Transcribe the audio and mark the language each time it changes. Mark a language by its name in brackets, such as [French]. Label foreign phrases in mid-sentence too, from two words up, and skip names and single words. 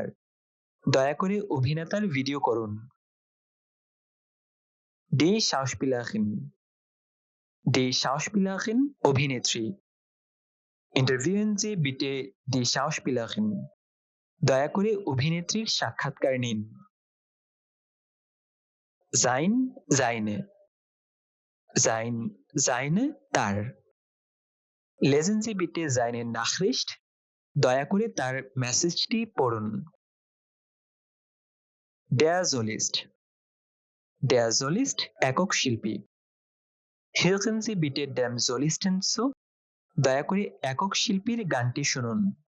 [Bangla] দয়া করে অভিনেতার ভিডিও করুন। [German] Die Schauspielerin [Bangla] অভিনেত্রী। [German] Interviewen Sie bitte die Schauspielerin? [Bangla] দয়া করে অভিনেত্রীর সাক্ষাৎকার নিন। [German] seine তার। Lesen Sie bitte seine Nachricht? [Bangla] দয়া করে তার মেসেজটি পড়ুন। [German] Der Solist [Bangla] একক শিল্পী। [German] Hören Sie bitte dem Solisten zu? [Bangla] দয়া করে একক শিল্পীর গানটি শুনুন।